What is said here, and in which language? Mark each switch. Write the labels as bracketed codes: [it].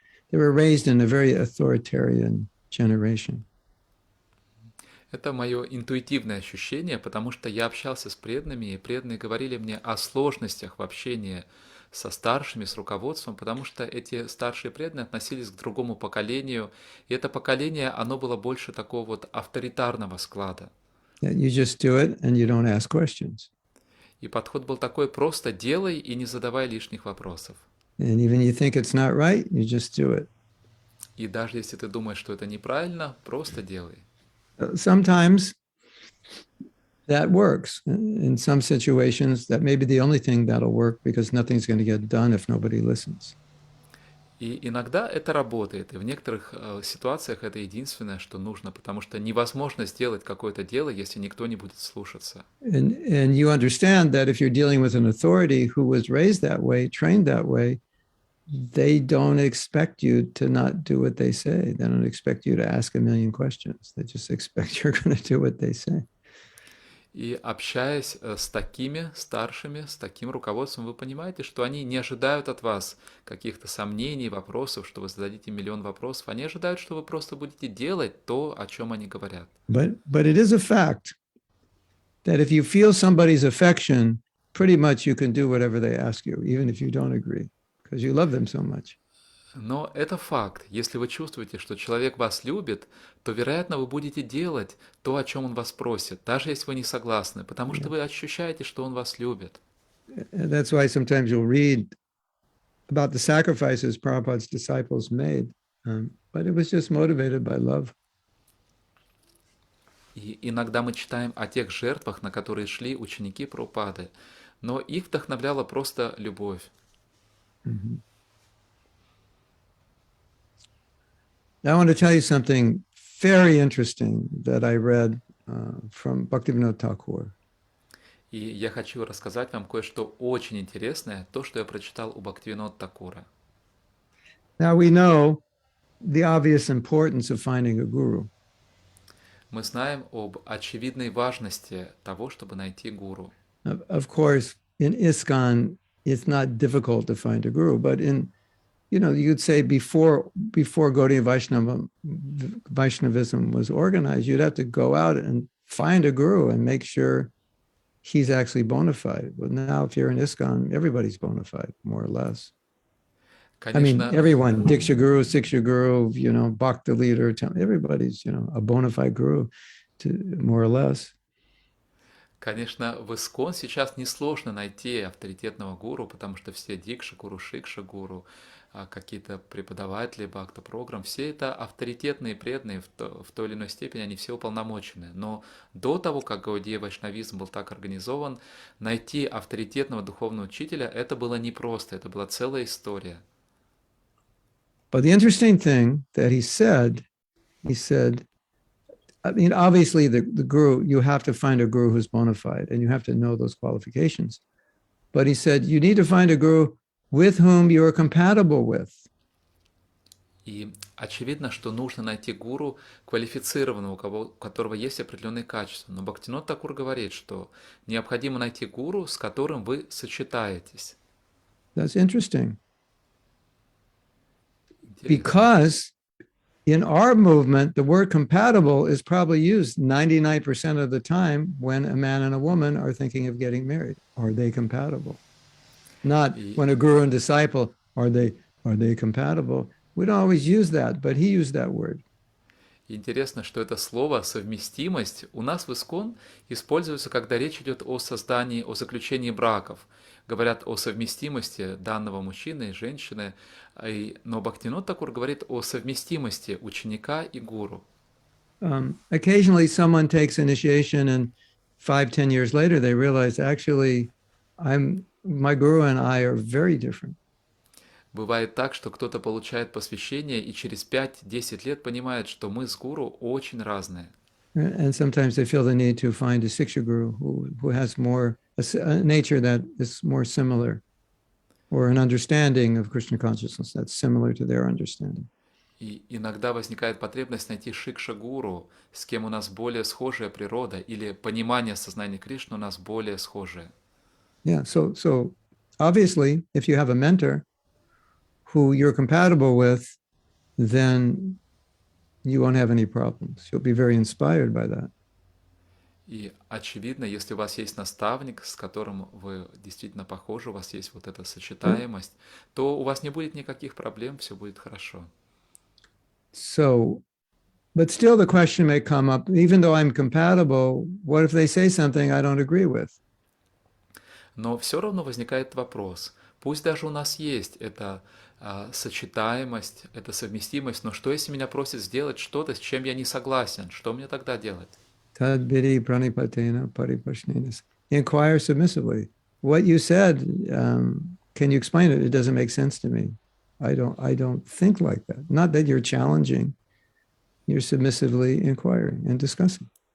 [en] They were raised in a very authoritarian generation. [ru] Это мое интуитивное ощущение, потому что я общался с преданными, и преданные говорили мне о сложностях в общении со старшими, с руководством, потому что эти старшие преданные относились к другому поколению, и это поколение, оно было больше такого вот авторитарного склада. [en] You just do it and you don't ask questions. [ru] И подход был такой: просто делай и не задавай лишних вопросов. [en] And even you think it's not right, you just do it. [ru] И даже если ты думаешь, что это неправильно, просто делай. [en] Sometimes that works. In some situations, that may be the only thing that'll work, because nothing's going to get done if nobody listens. [ru] И иногда это работает, и в некоторых ситуациях это единственное, что нужно, потому что невозможно сделать какое-то дело, если никто не будет слушаться. [en] And you understand that if you're dealing with an authority who was raised that way, trained that way, they don't expect you to not do what they say. They don't expect you to ask a million questions. They just expect you're going to do what they say. [ru] И общаясь с такими старшими, с таким руководством, вы понимаете, что они не ожидают от вас каких-то сомнений, вопросов, что вы зададите миллион вопросов. Они ожидают, что вы просто будете делать то, о чем они говорят. [en] But it is a fact that if you feel somebody's affection, pretty much you can do whatever they ask you, even if you don't agree, because you love them so much. [ru] Но это факт. Если вы чувствуете, что человек вас любит, то, вероятно, вы будете делать то, о чем он вас просит, даже если вы не согласны, потому что вы ощущаете, что он вас любит. [en] That's why sometimes you'll read about the sacrifices Prabhupada's disciples made, but it was just motivated by love. [ru] И иногда мы читаем о тех жертвах, на которые шли ученики Прабхупады, но их вдохновляла просто любовь. Mm-hmm. [en] I want to tell you something very interesting that I read from Bhaktivinoda Thakur. [ru] И я хочу рассказать вам кое-что очень интересное, то, что я прочитал у Бхактивинода Такура. [en] Now we know the obvious importance of finding a guru. [ru] Мы знаем об очевидной важности того, чтобы найти гуру. [en] Of course, in ISKCON, it's not difficult to find a guru, but you'd say before Gaudiya Vaishnavism was organized, you'd have to go out and find a guru and make sure he's actually bona fide. But now, if you're in ISKCON, everybody's bona fide, more or less. [ru] Конечно, [en] I mean, everyone, Diksha Guru, Siksha Guru, Bhakta leader, everybody's, a bona fide guru, more or less. [ru] Конечно, в ИСККОН сейчас несложно найти авторитетного гуру, потому что все Дикша Гуру, Шикша Гуру, какие-то преподаватели, бхакта-программ, все это авторитетные преданные в той или иной степени, они все уполномочены. Но до того, как Гаудия Вайшнавизм был так организован, найти авторитетного духовного учителя это было непросто, это была целая история. [en] But the interesting thing that he said, I mean, obviously the guru, you have to find a guru who's bona fide and you have to know those qualifications. But he said, you need to find a guru with whom you are compatible with. [ru] И очевидно, что нужно найти гуру квалифицированного, у которого есть определенные качества. Но Бхактинот Такур говорит, что необходимо найти гуру, с которым вы сочетаетесь. [en] That's interesting. [ru] Интересно. [en] Because in our movement, the word compatible is probably used 99% of the time when a man and a woman are thinking of getting married. Are they compatible? Not when a guru and disciple, are they compatible? We don't always use that, but he used that word. [ru] Интересно, что это слово «совместимость» у нас в ИСККОН используется, когда речь идет о создании, о заключении браков. Говорят о совместимости данного мужчины и женщины, но Бхактинот Такур говорит о совместимости ученика и гуру. [en] Occasionally someone takes initiation and 5-10 years later they realize actually my guru and I are very different. [ru] Бывает так, что кто-то получает посвящение и через 5-10 лет понимает, что мы с гуру очень разные. [en] And sometimes they feel the need to find a Siksha guru who has more a nature that is more similar, or an understanding of Krishna consciousness that's similar to their understanding. [ru] И иногда возникает потребность найти шикша-гуру, с кем у нас более схожая природа, или понимание сознания Кришны у нас более схожее. [en] Yeah, so obviously, if you have a mentor who you're compatible with, then you won't have any problems. You'll be very inspired by that. [ru] И очевидно, если у вас есть наставник, с которым вы действительно похожи, у вас есть вот эта сочетаемость, то у вас не будет никаких проблем, все будет хорошо. [en] So, but still the question may come up, even though I'm compatible, what if they say something I don't agree with? [ru] Но все равно возникает вопрос, пусть даже у нас есть эта сочетаемость, эта совместимость, но что если меня просят сделать что-то, с чем я не согласен, что мне тогда делать? [sa] Tadvidi pranipatena paripashnenas. [en] Inquire submissively. What you said, can you explain it? It doesn't make sense to me. I don't think like that. Not that you're challenging. You're submissively inquiring and discussing.